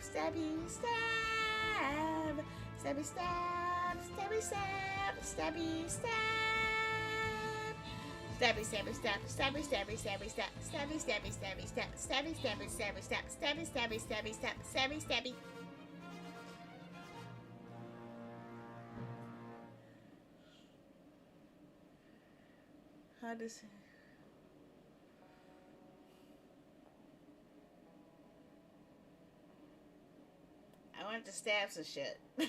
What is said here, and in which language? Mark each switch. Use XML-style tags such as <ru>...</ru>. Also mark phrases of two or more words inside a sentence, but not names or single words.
<en>Stabby, stab. Stabby, stab, stabby, stab, stabby, stab. Stabby, stabby, stab, stabby, stabby, stabby, stab, stabby, stabby, stabby, stab, stabby, stabby, stabby, stab, stabby, stabby, stabby, stab, stabby, stabby. How does... I want to stab some shit.</en>